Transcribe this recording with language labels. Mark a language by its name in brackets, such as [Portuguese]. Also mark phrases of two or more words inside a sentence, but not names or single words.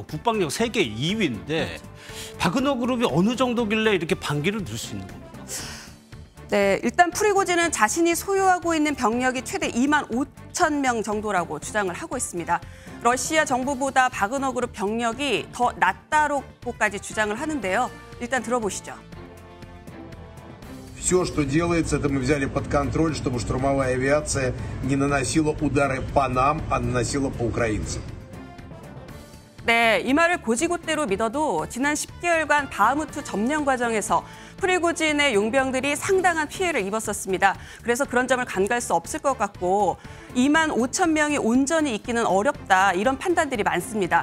[Korean] 국방력 세계 2위인데 바그너 그룹이 어느 정도길래 이렇게 반기를 들 수 있는 겁니까? 네, 일단 프리고진은 자신이 소유하고 있는 병력이 최대 2만 5천 명 정도라고 주장을 하고 있습니다. 러시아 정부보다 바그너 그룹 병력이 더 낫다고까지 주장을 하는데요. 일단 들어보시죠. [Russian] Все, что делается, это мы взяли под контроль, чтобы штурмовая авиация не наносила удары по нам, а наносила по украинцам. [Korean] 네, 이 말을 고지고대로 믿어도 지난 10개월간 바흐무트 점령 과정에서 프리고진의 용병들이 상당한 피해를 입었었습니다. 그래서 그런 점을 간과할 수 없을 것 같고 2만 5천 명이 온전히 있기는 어렵다 이런 판단들이 많습니다.